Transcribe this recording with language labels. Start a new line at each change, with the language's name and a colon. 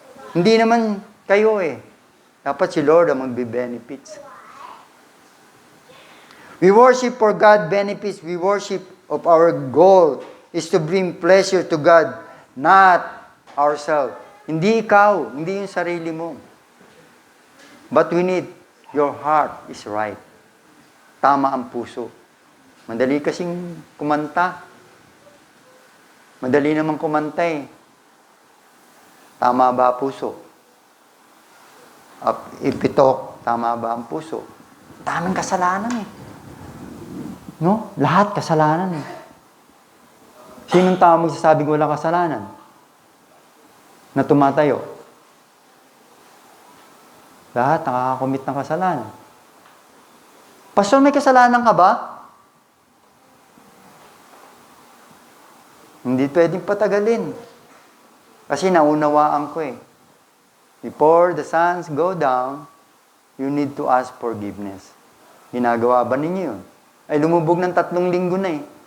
Filipino: Hindi naman kayo eh. Dapat si Lord ang magbe-benefits.
English: We worship for God benefits. We worship of our goal is to bring pleasure to God, not ourselves.
Filipino: Hindi ikaw, hindi yung sarili mo.
English: But we need your heart is right.
Filipino: Tama ang puso. Madali kasing kumanta. Madali naman kumanta eh. Tama ba puso? Ipitok, tama ba ang puso? Daming kasalanan eh. No? Lahat kasalanan eh. Sinong tao magsasabing wala kasalanan? Na tumatayo? Lahat nakakakomit ng kasalanan. Pastor, may kasalanan ka ba? Hindi pwedeng patagalin. Kasi naunawaan ko eh.
English: Before the suns go down, you need to ask forgiveness.
Filipino: Ginagawa ba ninyo yun? Ay lumubog ng 3 linggo na eh.